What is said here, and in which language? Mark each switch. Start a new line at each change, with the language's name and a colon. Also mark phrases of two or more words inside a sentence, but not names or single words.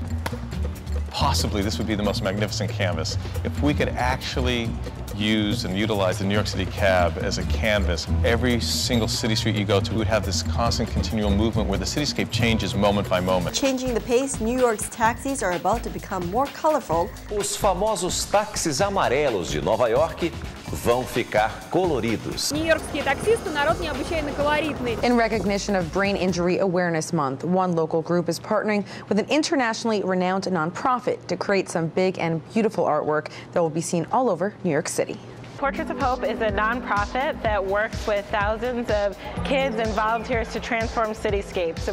English: Possibly this would be the most magnificent canvas. If we could actually use and utilize the New York City cab as a canvas, every single city street you go to would have this constant continual movement where the cityscape changes moment by moment. Changing the pace, New York's taxis are about to become more colorful.
Portuguese: Os famosos táxis amarelos de Nova York vão ficar coloridos.
Russian: Нью-Йоркские таксисты народ необычайно колоритный.
English: In recognition of Brain Injury Awareness Month, one local group is partnering with an internationally renowned nonprofit to create some big and beautiful artwork that will be seen all over New York City. Portraits of Hope is a nonprofit that works with thousands of kids and volunteers to transform cityscapes.